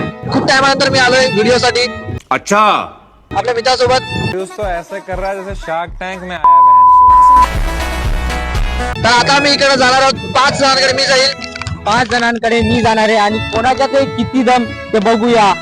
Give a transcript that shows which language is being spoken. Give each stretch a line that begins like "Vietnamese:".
Marathi: खूप टाइमानंतर मी आलोय व्हिडिओ साठी। अच्छा आपल्या मित्रासोबत।
Hindi: दोस्तों ऐसा कर रहा है जैसे शार्क टैंक में आया बहन शो।
Marathi: तर आता मी इकडे जाणार आहोत, 5 जणांकडे मी जाईल, 5 जणांकडे मी जाणार आहे आणि कोणाच्या ते किती दम ते बघूया।